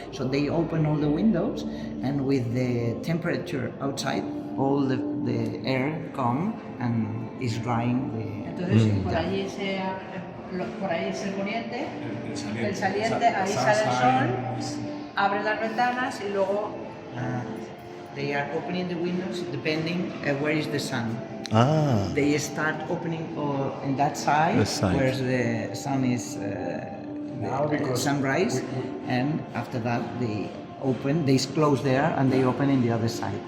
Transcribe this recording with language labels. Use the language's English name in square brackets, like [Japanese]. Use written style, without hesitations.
[English] So they open all the windows, and with the temperature outside, all the air come and is drying the. [Spanish] Entonces, por allí por ahí es el poniente, el saliente, ahí sale el sol, abre las ventanas y luego [English] They are opening the windows depending where is the sun. Ah, They start opening on that side, The side. where the sun is Now the because sunrise, and after that they open. They close there and they open in the other side.